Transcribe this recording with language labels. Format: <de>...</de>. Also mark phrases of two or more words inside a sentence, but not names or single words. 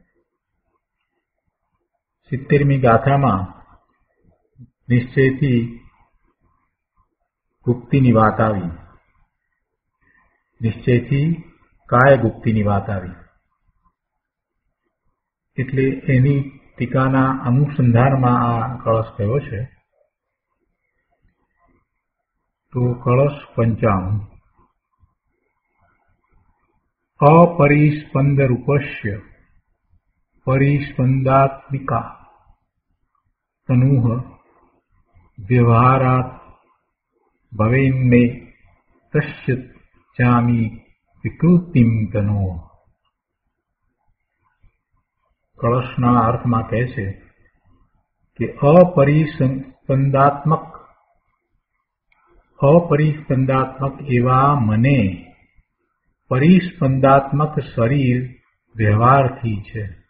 <gu>70મી ગાથામાં નિશ્ચયથી ગુપ્તિની વાત આવી, નિશ્ચયથી કાય ગુપ્તિની વાત આવી. એટલે એની ટીકાના અનુસંધાનમાં આ કળશ થયો છે. તો કળશ</gu> <sa>95 अपरिस्पंद रूपस्य परिस्पंदात्मिका तनुः व्यवहारात् भवेन्मे तस्य चामी विकृतिं तनोः.</sa> <gu>કળશના અર્થમાં કહે છે કે અપરિસ્પંદાત્મક એવા મને પરિસ્પંદાત્મક શરીર વ્યવહારથી છે.</gu>